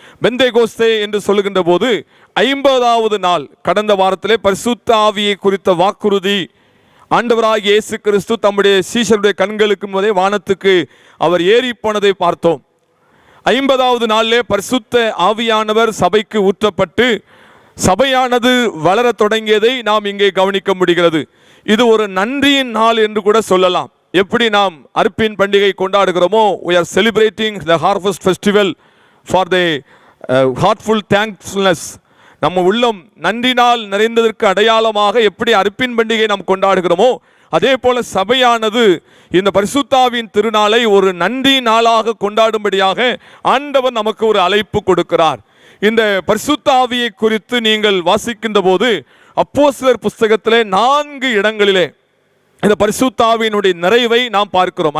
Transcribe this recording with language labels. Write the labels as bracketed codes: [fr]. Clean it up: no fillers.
[ta] பெந்தேகோஸ்தே என்று சொல்லுகின்ற போது 50வது நாள், கடந்த வாரத்திலே பரிசுத்த ஆவியை குறித்த வாக்குறுதி ஆண்டவராகிய இயேசு கிறிஸ்து தம்முடைய சீஷருடைய கண்களுக்கு முதலே வானத்துக்கு அவர் ஏறி போனதை பார்த்தோம். 50வது நாளிலே பரிசுத்த ஆவியானவர் சபைக்கு ஊற்றப்பட்டு சபையானது வளர தொடங்கியதை நாம் இங்கே கவனிக்க முடிகிறது. இது ஒரு நன்றியின் நாள் என்று கூட சொல்லலாம். எப்படி நாம் அர்ப்பின் பண்டிகை கொண்டாடுகிறோமோ, [en] we are celebrating the harvest festival for the heartful thankfulness. [ta] நம்ம உள்ளம் நன்றி நாள் நிறைந்ததற்கு அடையாளமாக எப்படி அர்ப்பின் பண்டிகை நாம் கொண்டாடுகிறோமோ, அதே போல சபையானது இந்த பரிசுத்தாவின் திருநாளை ஒரு நன்றி நாளாக கொண்டாடும்படியாக ஆண்டவர் நமக்கு ஒரு அழைப்பு கொடுக்கிறார். இந்த பரிசுத்த ஆவியை குறித்து நீங்கள் வாசிக்கின்ற போது அப்போஸ்தலர் புஸ்தகத்திலே 4 இடங்களிலே இந்த பரிசுத்த ஆவியினுடைய நிறைவை நாம் பார்க்கிறோம்.